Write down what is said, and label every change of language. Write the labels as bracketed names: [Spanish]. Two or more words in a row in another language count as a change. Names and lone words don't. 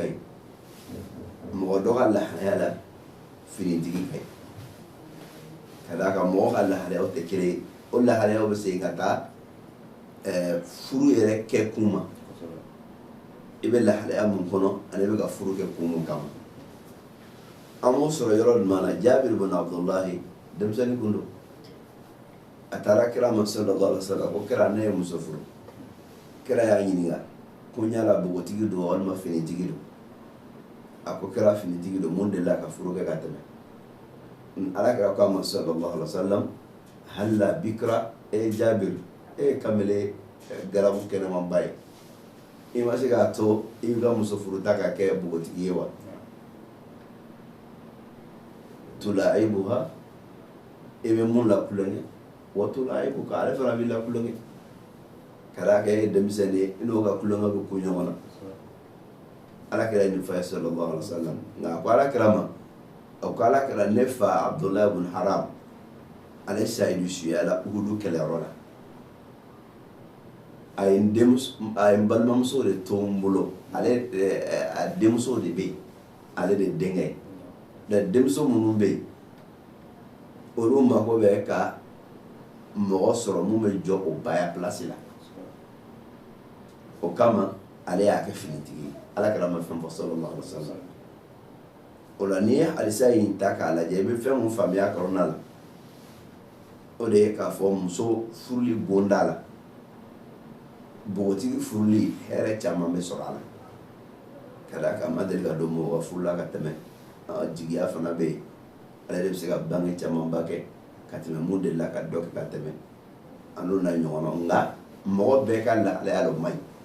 [Bambara] ɲi mɔgɔ dɔ ka lahalaya la finitigi ka ɲi ka d'a kan mɔgɔ ka lahalayaw tɛ kelen ye o lahalayaw bɛ segin ka taa furu yɛrɛ kɛ kun ma i bɛ lahalaya mun kɔnɔ ani i bɛ ka furu kɛ kun mun kama an b'o sɔrɔ yɔrɔ jumɛn na Jabir bin Abdullahi denmisɛnnin kun don a taara kira ma [Arabic] صلى الله عليه وسلم [Bambara] ko kira ne ye muso furu kira y'a ɲininka ko n yala bogotigi don walima finitigi don a ko kira finitigi don mun delila ka furu kɛ ka tɛmɛ alakira ko a ma sallallahu alaihi wasallam [Arabic] هلا بكرا [Bambara] Jabir kamele garabu kɛnɛmanba ye i ma se k'a to i ka muso furuta ka kɛ bogotigi ye wa tulaibuha i bɛ mun lakulonkɛ wa tulaibuka ale fana b'i lakulonkɛ ka d'a kan e ye denmisɛnnin ye i n'o ka kulonkɛ bɛ ku ɲɔgɔn na alakira ye nin fɔ a ye [Arabic] صلى الله عليه وسلم [Bambara] nka a ko alakira ma a ko alakira ne fa Abdullahi ibn Haram ale sayidu suyala Uhudu kɛlɛyɔrɔ la a ye n balimamuso de to n bolo ale a denmuso de bɛ yen ale de denkɛ ye denmuso minnu bɛ yen olu mako bɛ ka mɔgɔ sɔrɔ mun bɛ jɔ o baya pilasi la o kama ale y'a kɛ finitigi ye alakira ma fɛn fɔ [Arabic] صلى الله عليه وسلم [Bambara] o la n'i ye halisa in ta k'a lajɛ i bɛ fɛn mun faamuya kɔnɔna la o de ye k'a fɔ muso furuli bonda la bogotigi furuli hɛrɛ caman bɛ sɔrɔ a la ka d'a kan a ma deli ka don mɔgɔ ka furu la ka tɛmɛ jigiya fana bɛ yen ale de bɛ se ka bange camanba kɛ ka tɛmɛ mun delila ka dɔ kɛ ka tɛmɛ a n'o n'a ɲɔgɔnnaw nka mɔgɔ bɛɛ ka lahalaya dɔ man ɲi